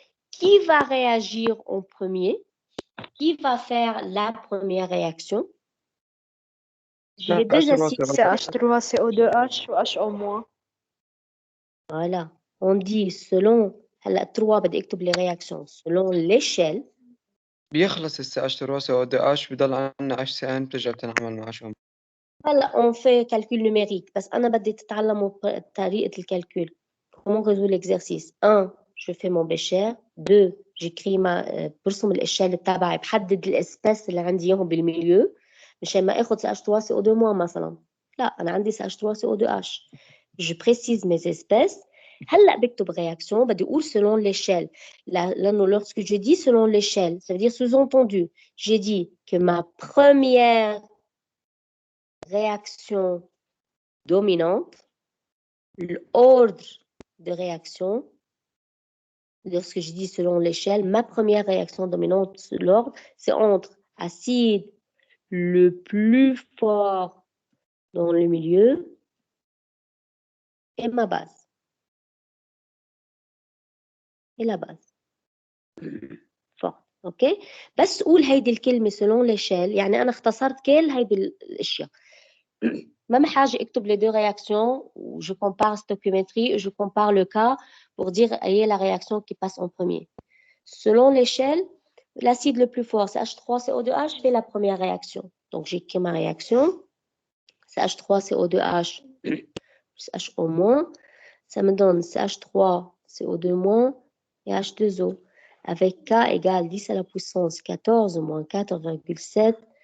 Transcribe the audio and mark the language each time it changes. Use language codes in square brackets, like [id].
[fr] Qui va réagir en premier? Qui va faire la première réaction? J'ai 2 acides. CH3CO2H و HO-. Voilà. On dit selon [ar] هلا 3 بدي اكتب [fr] les réactions selon l'échelle. [ar] بيخلص CH3CO2H بضل عندنا HCN بترجع بتنعمل مع شو؟ هلا [fr] on fait calcul numérique [ar] بس أنا بدي تتعلموا طريقة الكالكول. [fr] Comment résoudre l'exercice? 1. Je fais mon bécher. 2. j'écris [ar] برسم الإشالة تبعي بحدد الاسباس اللي عندي اياهم بالميليو مشان ما اخذ CH3CO2- مثلا. لا أنا عندي CH3CO2H. [fr] Je précise mes espèces. [ar] هلا بكتب réaction بدي اقول [fr] selon l'échelle. [ar] لأنه [fr] lorsque je dis selon l'échelle, ça veut dire sous-entendu. J'ai dit que ma première réaction dominante, l'ordre de réaction, lorsque je dis selon l'échelle, ma première réaction dominante, l'ordre, c'est entre acide le plus fort dans le milieu et ma base. Et la base. Fort. OK? [ar] بس قول هيدي الكلمة [fr] selon l'échelle، [ar] يعني أنا اختصرت كل هيدي الأشياء. [fr] Même [ar] حاجة اكتب [fr] les 2 réactions, où je compare stoichiométrie et je compare le cas pour dire quelle est la réaction qui passe en premier. Selon l'échelle, l'acide le plus fort, CH3CO2H, fait la première réaction. Donc, j'écris ma réaction. CH3CO2H plus HO-, ça me donne CH3CO2- et H2O, avec K égale 10 à la puissance 14 moins 4,7.